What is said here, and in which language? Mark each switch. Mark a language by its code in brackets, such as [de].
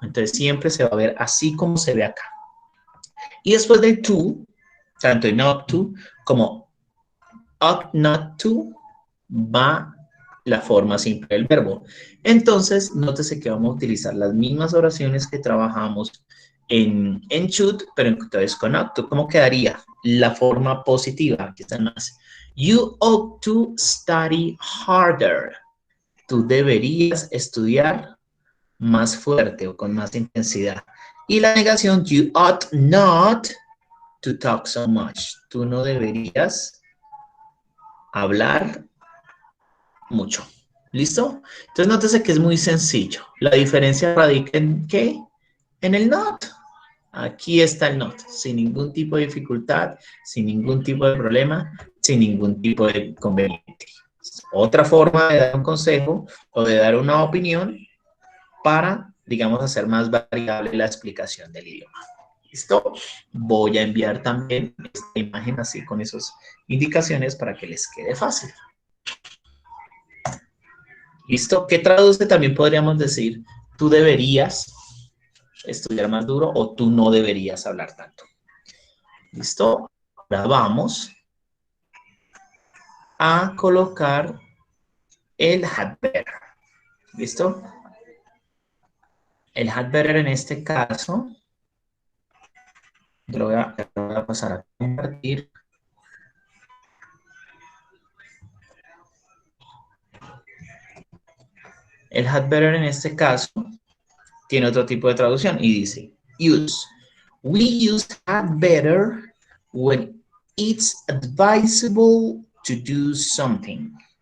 [es] Entonces siempre se va a ver así como se ve acá. Y después del to, tanto en ought to como ought not to, va la forma simple del verbo. Entonces, nótese que vamos a utilizar las mismas oraciones que trabajamos en should, pero entonces con ought to. ¿Cómo quedaría? La forma positiva, aquí están más. [en] You ought to study harder. [es] Tú deberías estudiar más fuerte o con más intensidad. Y la negación, [en] you ought not to talk so much. [es] Tú no deberías hablar mucho. ¿Listo? Entonces, nótese que es muy sencillo. La diferencia radica en ¿qué? En el not. Aquí está el not, sin ningún tipo de dificultad, sin ningún tipo de problema, sin ningún tipo de inconveniente. Otra forma de dar un consejo o de dar una opinión para, digamos, hacer más variable la explicación del idioma. ¿Listo? Voy a enviar también esta imagen así con esas indicaciones para que les quede fácil. ¿Listo? ¿Qué traduce? También podríamos decir, tú deberías estudiar más duro o tú no deberías hablar tanto. ¿Listo? Ahora vamos a colocar el had better. ¿Listo? El had better en este caso, yo lo voy a pasar a compartir. El had better en este caso tiene otro tipo de traducción y dice, use. [en] We use had better when it's advisable to do something.